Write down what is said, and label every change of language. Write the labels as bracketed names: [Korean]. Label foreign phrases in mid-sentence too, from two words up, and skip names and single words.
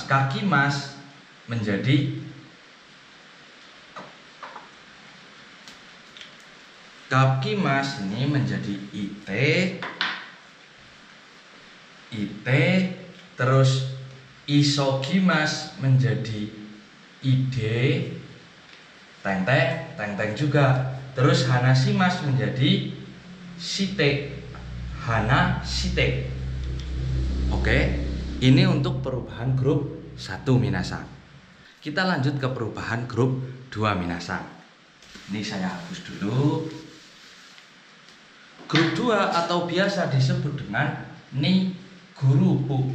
[Indonesian] Kakimas menjadi kakimas ini menjadi ite, terus isogimas menjadi ide, teng juga. Terus hanashimas menjadi shite, hana shite. Oke, ini untuk perubahan grup 1 minasan. Kita lanjut ke perubahan grup 2 minasan. Ini saya hapus dulu. Grup 2 atau biasa disebut dengan ni guru pu.